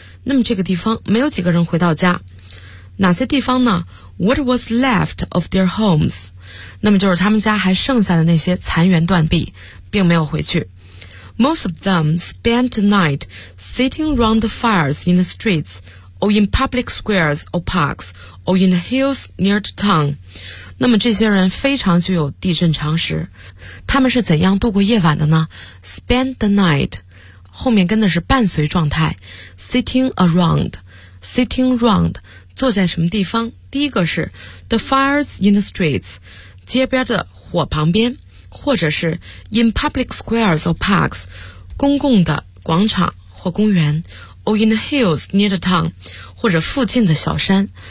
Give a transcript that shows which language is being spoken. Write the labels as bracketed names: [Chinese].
[Chinese] 那么这个地方没有几个人回到家，哪些地方呢？ [English] What was left of their homes? [Chinese] 那么就是他们家还剩下的那些残垣断壁，并没有回去。 [English] Most of them spent the night sitting round the fires in the streets, or in public squares or parks, or in the hills near the town. [Chinese] 那么这些人非常具有地震常识，他们是怎样度过夜晚的呢？ [English] Spend the night, [Chinese] 后面跟的是伴随状态， [English] sitting around, [Chinese] 坐在什么地方？第一个是 [English] the fires in the streets, [Chinese] 街边的火旁边，或者是 [English] in public squares or parks, [Chinese] 公共的广场或公园， [English] or in the hills near the town, [Chinese] 或者附近的小山。